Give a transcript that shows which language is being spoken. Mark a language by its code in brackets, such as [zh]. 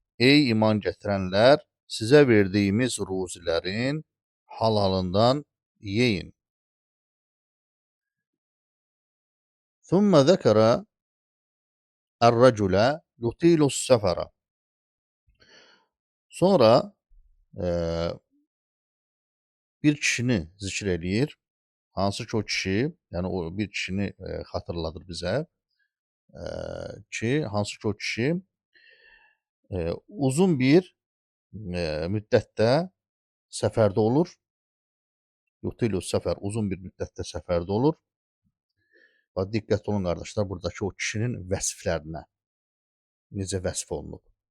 [az] Ey iman gətirənlər, sizə verdiyimiz ruzilərin halalından yeyin. [ar] Thumma zəkərə ər-rəculə yutilus-səfərə. [az] Sonra bir kişini zikr eləyir. Hansı ki o kişi, yəni o bir kişini xatırladır bizə ki, hansı ki o kişi uzun bir müddətdə səfərdə olur. Yutilus səfər, uzun bir müddətdə səfərdə olur. Və diqqət olun qardaşlar, buradakı o kişinin vəsiflərinə necə vəsf olunub.